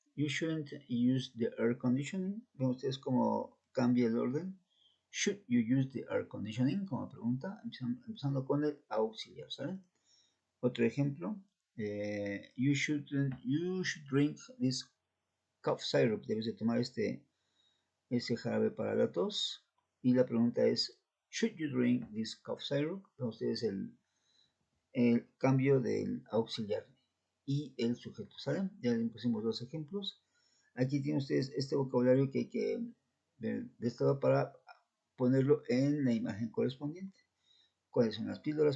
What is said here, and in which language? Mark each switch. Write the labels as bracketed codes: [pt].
[en] You shouldn't use the air conditioning. [es] Ven ustedes cómo cambia el orden. [en] Should you use the air conditioning? [es] Como pregunta, empezando con el auxiliar, ¿sale? Otro ejemplo. [en] You should drink this cough syrup. [es] Debes de tomar ese jarabe para la tos. Y la pregunta es, [en] should you drink this cough syrup? [es] Ven ustedes el cambio del auxiliar y el sujeto, ¿sale? Ya le pusimos dos ejemplos. Aquí tienen ustedes este vocabulario que hay que ver de estado para ponerlo en la imagen correspondiente. ¿Cuáles son las píldoras?